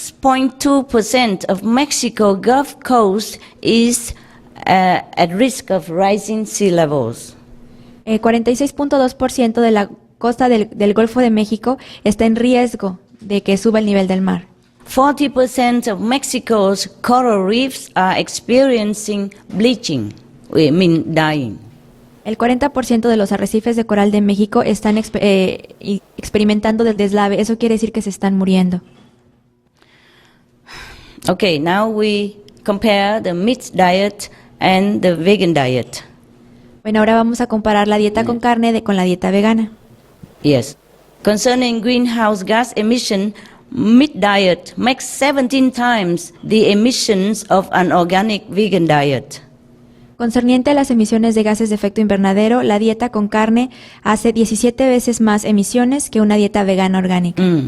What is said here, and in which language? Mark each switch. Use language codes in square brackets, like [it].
[en] 46.2% of Mexico Gulf Coast is at risk of rising sea levels. [es] 46.2% de la costa del Golfo de México está en riesgo de que suba el nivel del mar. [en] 40% of Mexico's coral reefs are experiencing bleaching, dying. [es] El 40% de los arrecifes de coral de México están experimentando del deslave. Eso quiere decir que se están muriendo. [en] Okay, now we compare the meat diet and the vegan diet. [es] Bueno, ahora vamos a comparar la dieta con carne con la dieta vegana. [en] Yes. Concerning greenhouse gas emission, meat diet makes 17 times the emissions of an organic vegan diet. [es] Concerniente a las emisiones de gases de efecto invernadero, la dieta con carne hace 17 veces más emisiones que una dieta vegana orgánica.